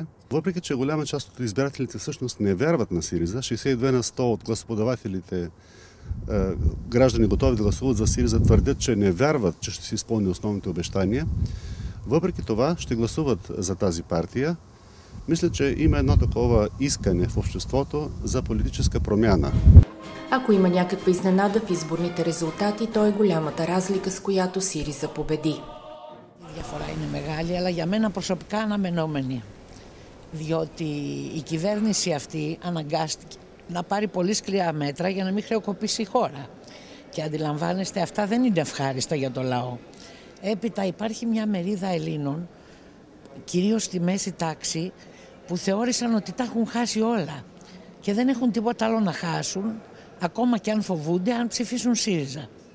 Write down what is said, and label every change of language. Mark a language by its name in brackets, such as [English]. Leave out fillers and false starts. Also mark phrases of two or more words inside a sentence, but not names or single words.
[Bulgarian] Въпреки че голяма част от избирателите всъщност не вярват на СИРИЗА, 62% от гласоподавателите граждани готови да гласуват за СИРИЗА твърдят, че не вярват, че ще си изпълни основните обещания. Въпреки това ще гласуват за тази партия. Мисля, че има едно такова искане в обществото за политическа промяна. Ако има някаква изненада в изборните резултати, то е голямата разлика, с която СИРИΖА победи. [Greek] Η διαφορά είναι μεγάλη, αλλά για μένα προσωπικά αναμενόμενη. Διότι η κυβέρνηση αυτή αναγκάστηκε να πάρει πολύ σκληρά μέτρα για να μην χρεοκοπήσει η χώρα. Και αντιλαμβάνεστε, αυτά δεν είναι ευχάριστα για το λαό. Έπειτα υπάρχει μια μερίδα Ελλήνων, κυρίως στη μέση τάξη, που θεώρησαν ότι τα έχουν χάσει όλα και δεν έχουν τίποτα άλλο να χάσουν, ακόμα και αν φοβούνται, αν ψηφίσουν ΣΥΡΙΖΑ.